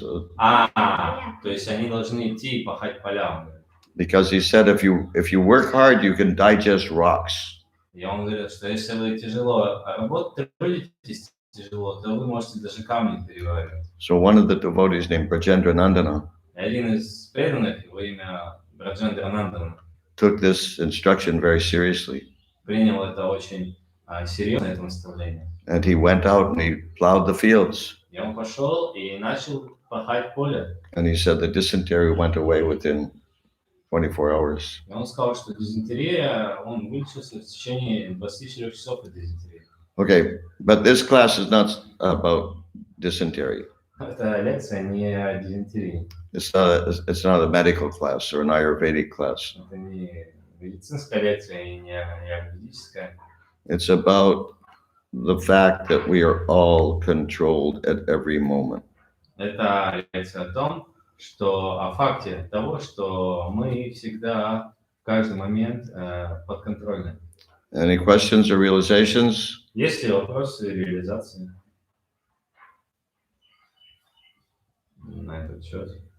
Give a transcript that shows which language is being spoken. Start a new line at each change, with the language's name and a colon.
Russian: То есть они должны идти и пахать полям.
English: Because he said if you work hard, you can digest rocks.
Russian: И он говорит, что если вы тяжело работаете, трудитесь тяжело, то вы можете даже камни переваривать.
English: So one of the devotees named Brajendra Nandana
Russian: И один из преданных, его имя Браджендра Нандана,
English: took this instruction very seriously.
Russian: принял это очень серьезно, это наставление.
English: And he went out and he plowed the fields.
Russian: И он пошел и начал пахать поле.
English: And he said the dysentery went away within 24 hours.
Russian: И он сказал, что дизентерия, он вылечился в течение 24 часов от дизентерии.
English: Okay, but this class is not about dysentery.
Russian: Это лекция не о дизентерии.
English: It's not a medical class or an Ayurvedic class.
Russian: Это не медицинская лекция и не аюрведическая.
English: It's about the fact that we are all controlled at every moment.
Russian: Это лекция о том, что о факте того, что мы всегда в каждый момент подконтрольны.
English: Any questions or realizations?
Russian: Есть ли вопросы реализации на этот счет?